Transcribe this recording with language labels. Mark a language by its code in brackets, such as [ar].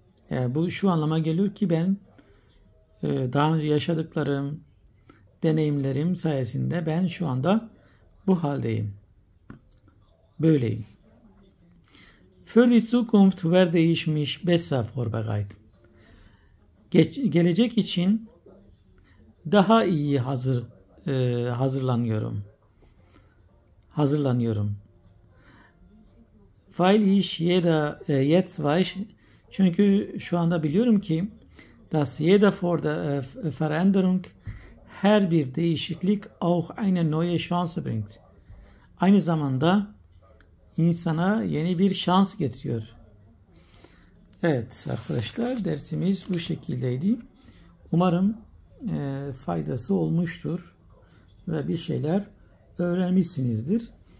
[tr] Bu şu anlama geliyor ki ben daha önce yaşadıklarım, deneyimlerim sayesinde ben şu anda bu haldeyim. Böyleyim. [de] Für die Zukunft werde ich mich besser vorbereiten. [tr] Gelecek için daha iyi hazırlanıyorum. [de] Weil ich jetzt weiß, [tr] çünkü şu anda biliyorum ki [de] dass jeder vor der Veränderung, [tr] her bir değişiklik [de] auch eine neue Chance bringt. [tr] Aynı zamanda insana yeni bir şans getiriyor. Evet arkadaşlar, dersimiz bu şekildeydi. Umarım faydası olmuştur ve bir şeyler öğrenmişsinizdir.